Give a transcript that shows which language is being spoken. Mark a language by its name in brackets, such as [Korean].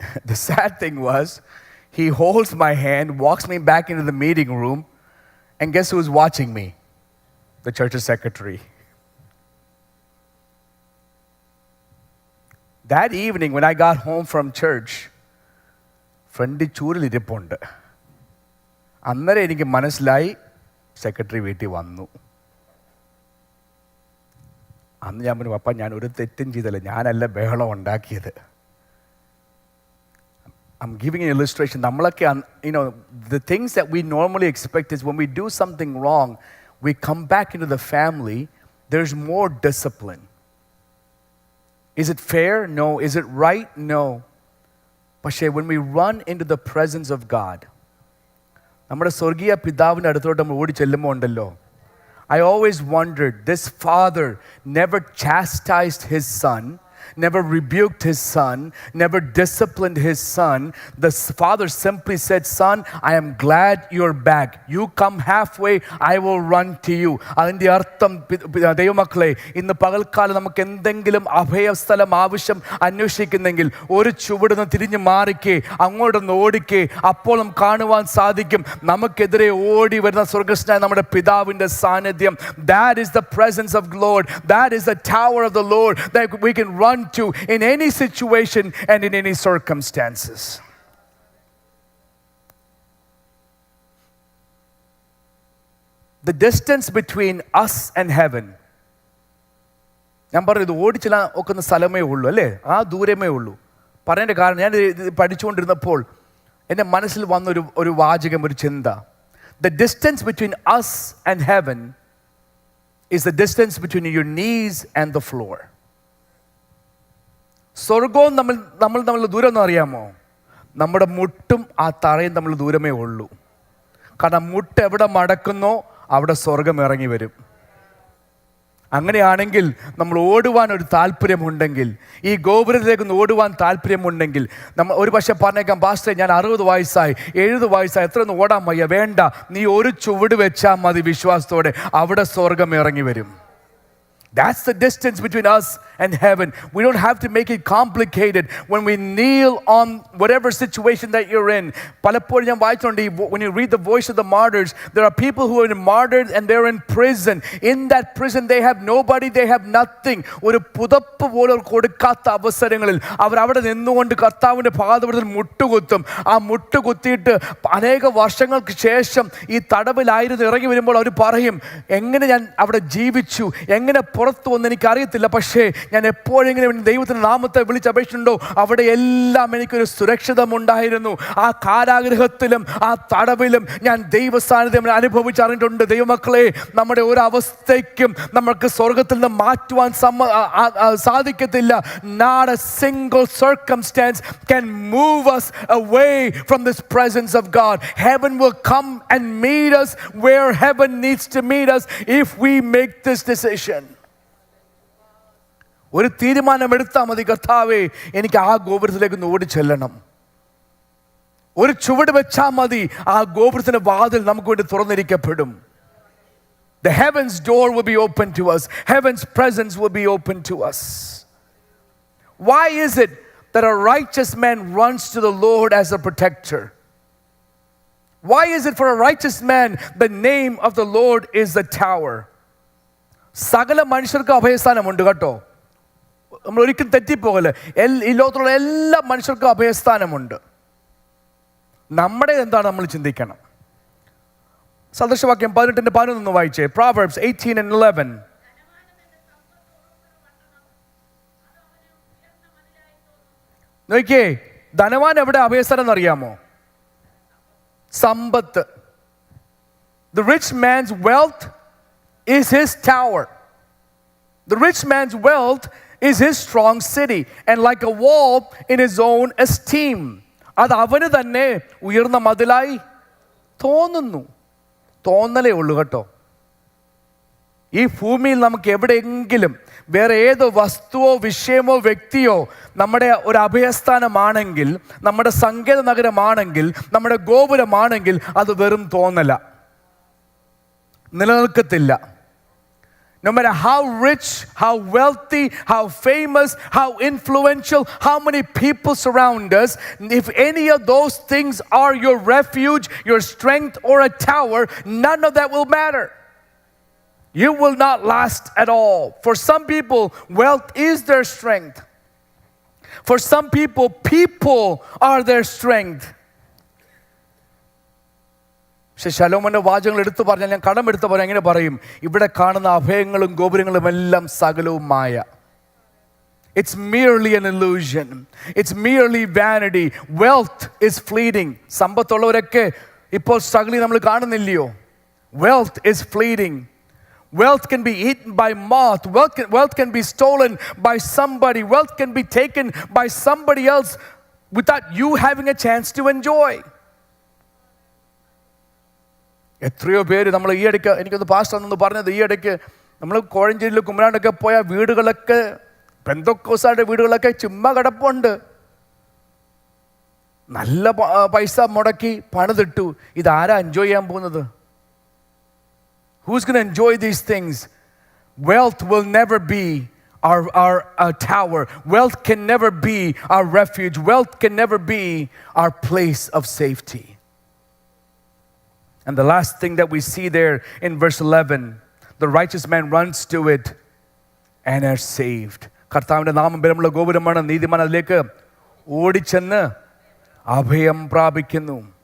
[English] The sad thing was, he holds my hand, walks me back into the meeting room, and guess who's watching me? The church's secretary. That evening, when I got home from church, [Malayalam] front ചൂരിലിരിപ്പുണ്ട്. അന്നേരം എനിക്ക് മനസ്സിലായി secretary വീട്ടിൽ വന്നു. അന്ന് ഞാൻ പറഞ്ഞു, പപ്പ ഞാൻ ഒരു തെറ്റും ചെയ്തല്ല, ഞാനല്ല ബഹളം ഉണ്ടാക്കിയത്. [English] I'm giving an illustration. [Malayalam] നമ്മളൊക്കെ, [English] the things that we normally expect is when we do something wrong, we come back into the family, there's more discipline. Is it fair? No. Is it right? No. [Malayalam] പക്ഷേ [English] when we run into the presence of God, [Malayalam] നമ്മുടെ സ്വർഗീയ പിതാവിൻ്റെ അടുത്തോട്ട് നമ്മൾ ഓടി ചെല്ലുമ്പോൾ ഉണ്ടല്ലോ, [English] I always wondered, this father never chastised his son, never rebuked his son, never disciplined his son. The father simply said, son, I am glad you're back. You come halfway, I will run to you. [Malayalam] അതിൻ്റെ അർത്ഥം ദൈവമക്കളെ, ഇന്ന് പകൽക്കാലം നമുക്ക് എന്തെങ്കിലും അഭയസ്ഥലം ആവശ്യം അന്വേഷിക്കുന്നെങ്കിൽ ഒരു ചുവടുന്ന് തിരിഞ്ഞ് മാറിക്കേ, അങ്ങോട്ടൊന്ന് ഓടിക്കേ. അപ്പോൾ നമുക്ക് കാണുവാൻ സാധിക്കും നമുക്കെതിരെ ഓടി വരുന്ന സ്വർഗസ്നായ നമ്മുടെ പിതാവിൻ്റെ സാന്നിധ്യം. [English] That is the presence of the Lord. That is the tower of the Lord that we can run to in any situation and in any circumstances. The distance between us and heaven, [Malayalam] ഞാൻ പറഞ്ഞു, ഇത് ഓടിച്ചില്ല ഒക്കുന്ന സ്ഥലമേ ഉള്ളൂ അല്ലേ, ആ ദൂരമേ ഉള്ളൂ. പറയേണ്ട കാരണം, ഞാൻ പഠിച്ചുകൊണ്ടിരുന്നപ്പോൾ എൻ്റെ മനസ്സിൽ വന്നൊരു വാചകം, ഒരു ചിന്ത. [English] The distance between us and heaven is the distance between your knees and the floor. [Malayalam] സ്വർഗവും നമ്മൾ തമ്മിലുള്ള ദൂരം എന്ന് അറിയാമോ? നമ്മുടെ മുട്ടും ആ തറയും തമ്മിൽ ദൂരമേ ഉള്ളൂ. കാരണം മുട്ട് എവിടെ മടക്കുന്നോ അവിടെ സ്വർഗം ഇറങ്ങി വരും. അങ്ങനെയാണെങ്കിൽ നമ്മൾ ഓടുവാൻ ഒരു താല്പര്യമുണ്ടെങ്കിൽ, ഈ ഗോപുരത്തിലേക്ക് ഓടുവാൻ താല്പര്യമുണ്ടെങ്കിൽ, നമ്മൾ ഒരു പക്ഷേ പറഞ്ഞേക്കാം, പാസ്റ്ററെ ഞാൻ 60 വയസ്സായി 70 വയസ്സായി എത്രയൊന്നും ഓടാൻ വയ്യ. വേണ്ട, നീ ഒരു ചുവട് വെച്ചാൽ മതി വിശ്വാസത്തോടെ, അവിടെ സ്വർഗം ഇറങ്ങി വരും. [English] That's the distance between us and heaven. We don't have to make it complicated when we kneel on whatever situation that you're in. [Malayalam] പലപ്പോഴും ഞാൻ വായിച്ചിട്ടുണ്ട്, [English] when you read the voice of the martyrs, there are people who are martyred and they're in prison. In that prison they have nobody, they have nothing. [Malayalam] ഒരു പുതപ്പ് പോലും കൊടുക്കാത്ത അവസരങ്ങളിൽ അവർ അവിടെ നിന്നുകൊണ്ട് കർത്താവിൻ്റെ പാദപീഠത്തിൽ മുട്ടുകുത്തും. ആ മുട്ടുകുത്തിയിട്ട് അനേക വർഷങ്ങൾക്ക് ശേഷം ഈ തടവിലായിരുന്നു ഇറങ്ങി വരുമ്പോൾ അവർ പറയും, എങ്ങനെ ഞാൻ അവിടെ ജീവിച്ചു, എങ്ങനെ പുറത്തു വന്ന് എനിക്കറിയത്തില്ല, പക്ഷേ ഞാൻ എപ്പോഴെങ്കിലും ദൈവത്തിൻ്റെ നാമത്തെ വിളിച്ചപേക്ഷിച്ചിട്ടുണ്ടോ അവിടെ എല്ലാം എനിക്കൊരു സുരക്ഷിതമുണ്ടായിരുന്നു. ആ കാരാഗ്രഹത്തിലും ആ തടവിലും ഞാൻ ദൈവസാന്നിധ്യം അനുഭവിച്ചറിഞ്ഞിട്ടുണ്ട്. ദൈവമക്കളെ, നമ്മുടെ ഒരു അവസ്ഥയ്ക്കും നമുക്ക് സ്വർഗത്തിൽ നിന്ന് മാറ്റുവാൻ സാധിക്കത്തില്ല. [English] Not a single circumstance can move us away from this presence of God. Heaven will come and meet us where heaven needs to meet us if we make this decision. [Malayalam] ഒരു തീരുമാനം എടുത്താൽ മതി, കർത്താവേ എനിക്ക് ആ ഗോപുരത്തിലേക്ക് ഓടി ചെല്ലണം. ഒരു ചുവട് വെച്ചാൽ മതി, ആ ഗോപുരത്തിന്റെ വാതിൽ നമുക്ക് വേണ്ടി തുറന്നിരിക്കപ്പെടും. [English] The heavens door will be open to us. Heaven's presence will be open to us. Why is it that a righteous man runs to the Lord as a protector? Why is it for a righteous man the name of the Lord is the tower? [Malayalam] സകല മനുഷ്യർക്ക് അഭയസ്ഥാനമുണ്ട് കേട്ടോ, നമ്മൾ ഒരിക്കലും തെറ്റിപ്പോകല്ലേ. ഈ ലോകത്തുള്ള എല്ലാ മനുഷ്യർക്കും അഭയസ്ഥാനമുണ്ട്. നമ്മുടെ എന്താണ് നമ്മൾ ചിന്തിക്കണം. സദൃശവാക്യം 18:11 വായിച്ചേ. [English] Proverbs 18:11. [Malayalam] നോക്കിയേ, ധനവാൻ എവിടെ അഭയസ്ഥാനം എന്നറിയാമോ? സമ്പത്ത്. [English] The rich man's wealth is his tower. The rich man's wealth is his strong city, and like a wall in his own esteem. [Malayalam] അത് അവന് തന്നെ ഉയർന്ന മതിലായി തോന്നുന്നു. തോന്നലേ ഉള്ളൂ കേട്ടോ. ഈ ഭൂമിയിൽ നമുക്ക് എവിടെയെങ്കിലും വേറെ ഏത് വസ്തുവോ വിഷയമോ വ്യക്തിയോ നമ്മുടെ ഒരു അഭയസ്ഥാനമാണെങ്കിൽ, നമ്മുടെ സങ്കേത നഗരമാണെങ്കിൽ, നമ്മുടെ ഗോപുരമാണെങ്കിൽ അത് വെറും തോന്നല, നിലനിൽക്കത്തില്ല. [English] No matter how rich, how wealthy, how famous, how influential, how many people surround us, if any of those things are your refuge, your strength, or a tower, none of that will matter. You will not last at all. For some people, wealth is their strength. For some people, people are their strength. [Malayalam] പക്ഷെ ശലോമോന്റെ വാചകങ്ങൾ എടുത്തു പറഞ്ഞാൽ, ഞാൻ കടം എടുത്ത് പറയാം, എങ്ങനെ പറയും? ഇവിടെ കാണുന്ന അഭയങ്ങളും ഗോപുരങ്ങളും എല്ലാം സകലവും മായ. [English] It's merely an illusion. It's merely vanity. Wealth is fleeting. [Malayalam] സമ്പത്തുള്ളവരൊക്കെ ഇപ്പോൾ സകലി നമ്മൾ കാണുന്നില്ലയോ? [English] Wealth is fleeting. Wealth can be eaten by moth. Wealth can be stolen by somebody. Wealth can be taken by somebody else without you having a chance to enjoy. [Malayalam] എത്രയോ പേര് നമ്മൾ ഈ ഇടയ്ക്ക്, എനിക്കൊന്ന് pastor ഒന്ന് പറഞ്ഞത്, ഈ ഇടയ്ക്ക് നമ്മൾ കോഴഞ്ചേരിയിൽ കുമ്മനാണ്ടൊക്കെ പോയ വീടുകളൊക്കെ, പെന്തോക്കോസാരുടെ വീടുകളൊക്കെ ചുമ്മാ കിടപ്പുണ്ട്. നല്ല പൈസ മുടക്കി പണിതിട്ടു. ഇതാരാ എൻജോയ് ചെയ്യാൻ പോകുന്നത്? [English] Who's going to enjoy these things? Wealth will never be our tower. Wealth can never be our refuge. Wealth can never be our place of safety. And the last thing that we see there in verse 11, the righteous man runs to it and are saved. [Malayalam] കർത്താവിൻ്റെ നാമം ബലമുള്ള ഗോപുരമാണ്, നീതിമാൻ അതിലേക്ക് ഓടിച്ചെന്ന് അഭയം പ്രാപിക്കുന്നു.